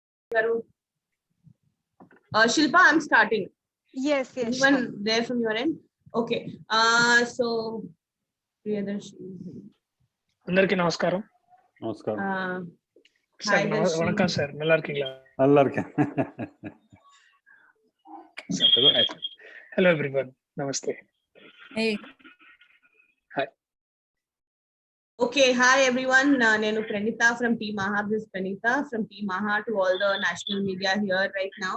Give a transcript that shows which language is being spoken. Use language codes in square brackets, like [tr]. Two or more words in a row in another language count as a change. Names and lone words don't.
[en] Garu. Shilpa, I'm starting. Yes. Anyone there from your end? Okay. So Priyadarshi. [te] అందరికీ నమస్కారం. నమస్కారం [en] Hi, Darshi. [ta] வணக்கம் சார், நல்லா இருக்கீங்களா? நல்லா இருக்கேன். [en] Hello everyone. Namaste. Hey. Hi. Okay, hi everyone. Nenu Pranita from Team AHA. This is Pranita from Team AHA to all the national media here right now.